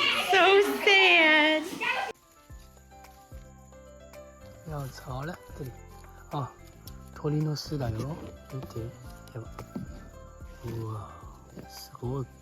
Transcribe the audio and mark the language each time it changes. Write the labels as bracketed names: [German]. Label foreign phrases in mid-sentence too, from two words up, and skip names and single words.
[English] So sad. [Chinese] 要潮了，这里啊， [Japanese] 鳥の巣だよ。見て、やば。うわ、すごい。